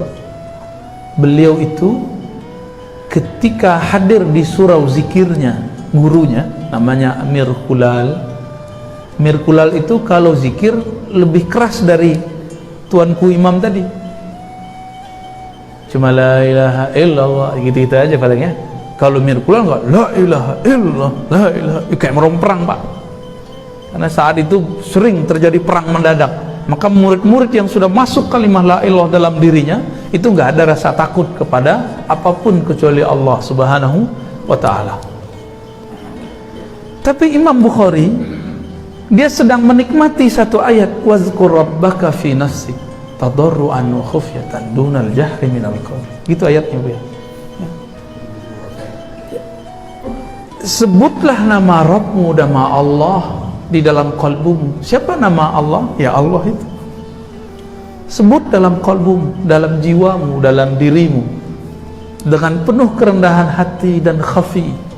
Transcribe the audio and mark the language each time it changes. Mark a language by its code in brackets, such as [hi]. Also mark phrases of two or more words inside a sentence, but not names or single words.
[id] Beliau itu ketika hadir di surau zikirnya, gurunya namanya Mir Kulal. Mir Kulal itu kalau zikir lebih keras dari tuanku imam tadi. Cuma [ar] لا إله إلا الله [id] gitu-gitu aja palingnya. Kalau Mir Kulal enggak, [ar] لا إله إلا الله، لا إله, [id] kayak merong perang, Pak. Karena saat itu sering terjadi perang mendadak. Maka murid-murid yang sudah masuk kalimah [ar] لا إلا الله [id] dalam dirinya itu enggak ada rasa takut kepada apapun kecuali Allah [ar] سبحانه وتعالى. [id] Tapi Imam Bukhari, dia sedang menikmati satu ayat, [ar] واذكر ربك في نفسك تضرعا وخيفة ودون الجهر من القول. [id] Gitu ayatnya, Bu. Sebutlah nama Rabbmu, nama Allah di dalam kalbumu. Siapa nama Allah? Ya Allah itu. Sebut dalam qalbumu, dalam jiwamu, dalam dirimu, dengan penuh kerendahan hati dan khafi.